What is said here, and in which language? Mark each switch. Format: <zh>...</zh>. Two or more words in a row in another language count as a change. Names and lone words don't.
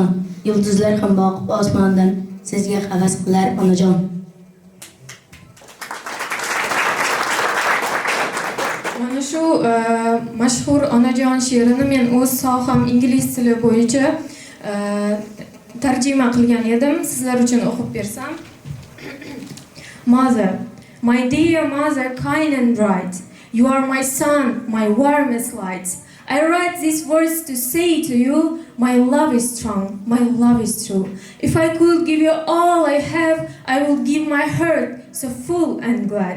<uz>Yulduzlar ham boqib osmondan sizga havas qilar onajon. Mana shu mashhur onajon she'rini men o'z soham ingliz tili bo'yicha tarjima qilgan edim. Sizlar uchun o'qib bersam.</uz> <en>Mother, my dear mother, kind and bright, you are my sun, my warmest light. I write these words to say to you, my love is strong, my love is true. If I could give you all I have, I would give my heart so full and glad.</en>